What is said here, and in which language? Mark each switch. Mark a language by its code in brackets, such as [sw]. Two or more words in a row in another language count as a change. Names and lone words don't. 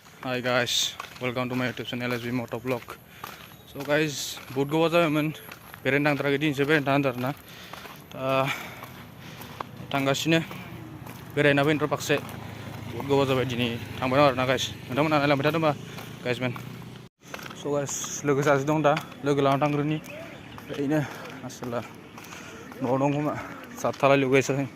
[en] Hi guys, welcome to my YouTube channel SB Motovlog. So guys, [brx] बहुत गोबाव जाबायमोन बेरायनो थांथाराखै दिनैसो बेरायनो थांदों आरोना थांगासिनो बेरायना फैनो फारसे बहुत गोबाव जाबाय दिनै थांबाय दं आरोना गाइस नोंथांमोना नायलांबाय थादों होनबा गाइसमोन स' गाइस लोगो सासे दं दा लोगो लाना थांग्रोनि ओरैनो आसोला न'आव दं खोमा सातथालाय लुगैसै